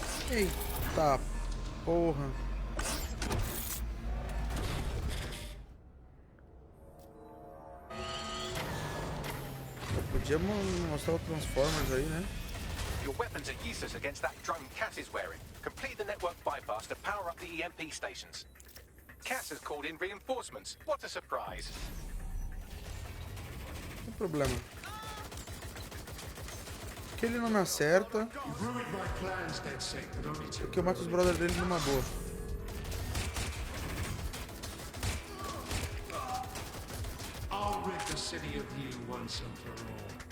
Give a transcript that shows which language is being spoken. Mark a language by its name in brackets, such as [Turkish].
[Portuguese] Eita porra. Eu podia mostrar o Transformers aí, né? [English] Your weapons are useless against that drone Cass is wearing. Complete the network bypass to power up the EMP stations. Cass has called in reinforcements. What a surprise. [Portuguese] Não tem problema. Que ele não me acerta. Porque eu mato os brothers dele numa boa. [English] I'll rid the city of you once and for all.